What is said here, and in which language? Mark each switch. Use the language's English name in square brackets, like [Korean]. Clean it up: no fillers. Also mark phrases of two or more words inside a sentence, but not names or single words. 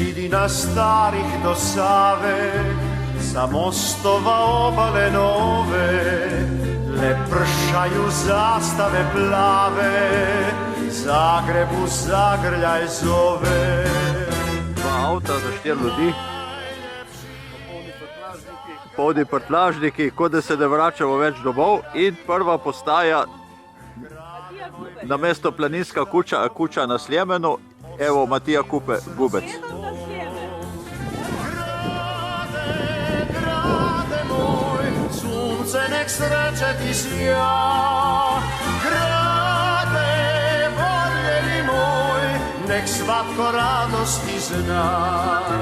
[Croatian] Zidina starih do Save, sa mostova obale nove, le pršaju zastave plave, Zagrebu zagrljaj zove. [Slovenian] Dva avta za 4 ljudi, polni prtljažniki, kot da se ne vračamo več domov, in prva postaja namesto planinska kuča na Sljemenu, evo Matija Gubec. [Croatian] Grade moj, sunce nek sreće ti sija, grade voljeni moj, nek svatko radosti zna.